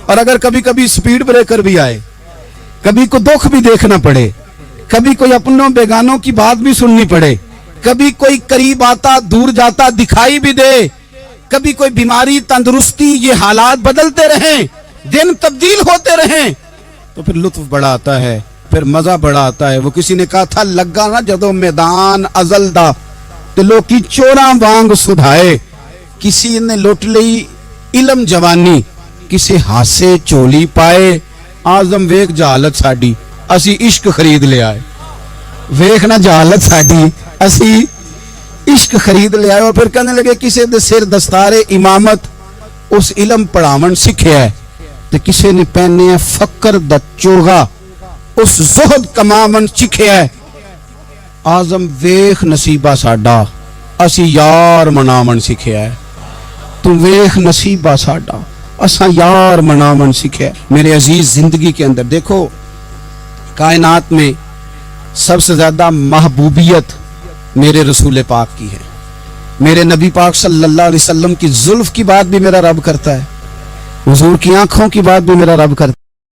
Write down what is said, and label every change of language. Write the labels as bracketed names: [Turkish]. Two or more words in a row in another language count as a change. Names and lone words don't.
[Urdu] اور اگر کبھی کبھی سپیڈ بریکر بھی آئے، کبھی کوئی دکھ بھی دیکھنا پڑے، کبھی کوئی اپنوں بیگانوں کی بات بھی سننی پڑے، کبھی کوئی قریب آتا دور جاتا دکھائی بھی دے، کبھی کوئی بیماری تندرستی، یہ حالات بدلتے رہیں، دن تبدیل ہوتے رہیں، تو پھر لطف بڑا آتا ہے، پھر مزہ بڑا آتا ہے۔ [Punjabi] وہ کسی نے کہا تھا لگا نا جدو میدان ازل دا تے لوکی چوراں وانگ سدھائے، کسی نے لٹ لئی علم جوانی، کسی ہاسے چولی پائے، آزم ویک جہالت ساڈی اسی عشق خرید لے آئے۔ ویک نہ جہالت ساڈی اسی عشق خرید لے آئے۔ اور پھر کہنے لگے کسی دے سر دستار امامت اس علم پڑھاون سکھیا ہے، تے کسی نے پہنے فقر دا چوغا اس زہد کماون سکھیا ہے۔ آزم ویخ نصیبہ ساڈا اسی یار مناون سکھیا ہے۔ تم ویخ نصیبہ ساڈا اساں یار مناون سکھیا ہے۔ [Urdu] میرے عزیز، زندگی کے اندر دیکھو، کائنات میں سب سے زیادہ محبوبیت میرے رسول پاک کی ہے۔ میرے نبی پاک [Arabic] صلی اللہ علیہ وسلم [Urdu] کی زلف کی بات بھی میرا رب کرتا ہے، حضور کی آنکھوں کی بات بھی میرا رب کرتا ہے۔